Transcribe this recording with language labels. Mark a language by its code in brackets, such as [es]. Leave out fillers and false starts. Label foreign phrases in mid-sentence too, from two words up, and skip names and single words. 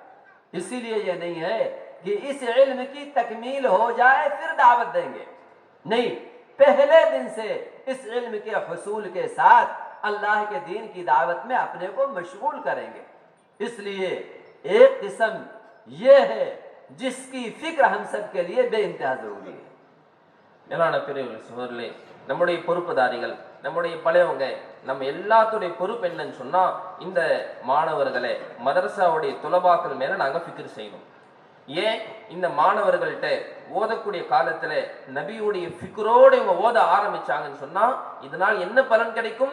[ur] اسی لیے یہ نہیں ہے کہ اس علم کی تکمیل ہو جائے پھر دعوت دیں گے، نہیں، پہلے دن سے اس علم کے حصول کے ساتھ اللہ کے دین کی دعوت میں اپنے کو مشغول کریں گے۔ اس لیے ایک قسم یہ ہے جس کی فکر ہم سب کے لیے بے انتہا ضروری ہے۔ [ta] மேலான பெரியவர்களே, சகோதரர்களே, நம்முடைய பொறுப்புதாரிகள், நம்முடைய பழையவங்க, நம்ம எல்லாத்துடைய பொறுப்பு என்னன்னு சொன்னா, இந்த மாணவர்களை மதரசாவுடைய துலபாக்கள் மேல நாங்க ஃபிக்ர் செய்யணும்। ஏன் இந்த மாணவர்கள்ட்ட ஓதக்கூடிய காலத்துல நபியுடைய ஃபிக்ரோட இவங்க ஓத ஆரம்பிச்சாங்கன்னு சொன்னா, இதனால் என்ன பலன் கிடைக்கும்?